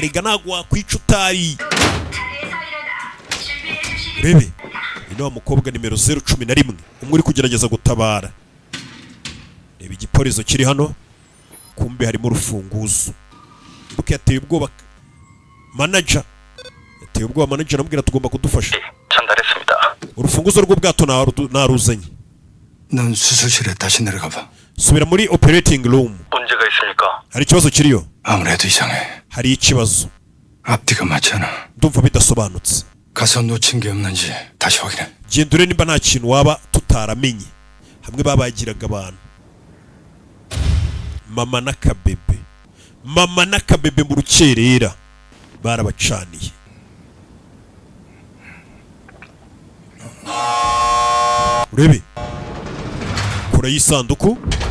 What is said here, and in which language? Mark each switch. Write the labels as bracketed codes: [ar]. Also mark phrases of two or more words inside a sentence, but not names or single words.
[rw] riga ntabwo wakwica utari. rebe ino wa mukobwa nimero 011 umwe uri kugerageza gutabara. reba igipolizo kiri hano, kumbe harimo urufunguzo. ibuke yateye ubwoba manager. yateye ubwoba manager aramubwira tugomba kudufasha. [ko] 전달했습니다. [rw] urufunguzo rw'ubwato naruzanye. [ko] 넌 수술실에 다시 내려가 봐. [rw] subira muri [en] operating room. [ko] 문제가 있습니까? [rw] hari ikibazo kiriyo. [ko] 아무래도 이상해. [rw] hari ikibazo. [ko] 앞뒤가 맞지 않아. [rw] ndumva bidasobanutse. [ko] 가서 놓친 게 없는지 다시 확인해. [rw] gendure nimba nta kintu waba tutaramenye. hamwe babagiraga abantu. mama n'akabebe mu rukerera barabacaniye. urebe kura y'isanduku.